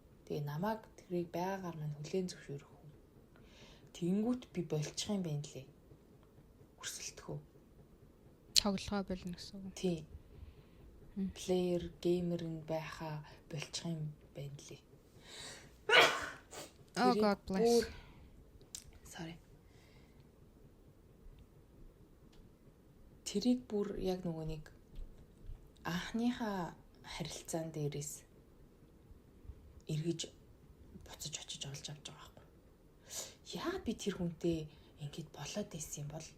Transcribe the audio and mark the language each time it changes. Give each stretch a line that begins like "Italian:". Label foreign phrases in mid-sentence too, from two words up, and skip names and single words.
Mongolian: Тэгээ намайг тэрийг байгаагаар маань хүлээн зөвшөөрөх үү. Тэнгүүт би болчих юм байна лээ. тоглогоо болно гэсэн үг. Тий. Плеер, геймер нь байхаа болчих юм байна лээ.
English: Oh God bless. Sorry.
Mongolian: Тэрийг бүр яг нөгөө нэг анхныхаа харилцаан дээрээс эргэж буцаж очиж олж авч байгаа байхгүй. Яагаад би тэр хүнтэй ингэж болоод байсан юм бол?